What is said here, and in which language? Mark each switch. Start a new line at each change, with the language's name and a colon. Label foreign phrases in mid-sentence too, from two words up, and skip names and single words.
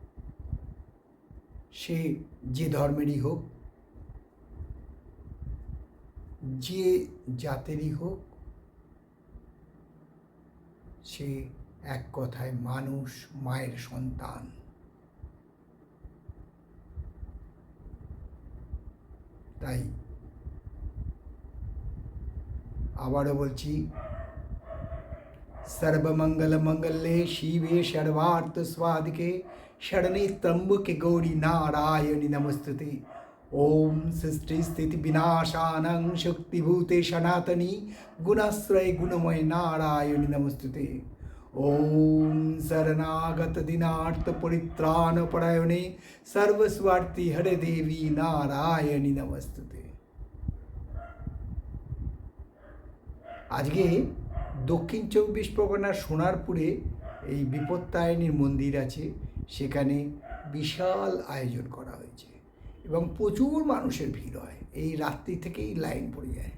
Bangla: সে যে ধর্মেরই হোক, যে জাতেরই হোক, সে এক কথায় মানুষ, মায়ের সন্তান। তাই আবারও বলছি,
Sanskrit: सर्वमंगल मंगल्ये शिवे सर्वार्थ स्वाधिके शरणे त्र्यंबके गौरी नारायणी नमस्तुते। ओम सृष्टि स्थिति विनाशानं शक्तिभूते सनातनी गुणाश्रय गुणमय नारायणी नमस्तुते। ओम शरणागत दिनार्थ परित्राण परायणे सर्वस्वार्थी हरे देवी नारायणी नमस्तुते।
Bangla: আজকে দক্ষিণ 24 পরগনার সোনারপুরে এই বিপত্তারিণীর মন্দির আছে, সেখানে বিশাল আয়োজন করা হয়েছে এবং প্রচুর মানুষের ভিড় হয়। এই রাত্রি থেকেই লাইন পড়ে যায়।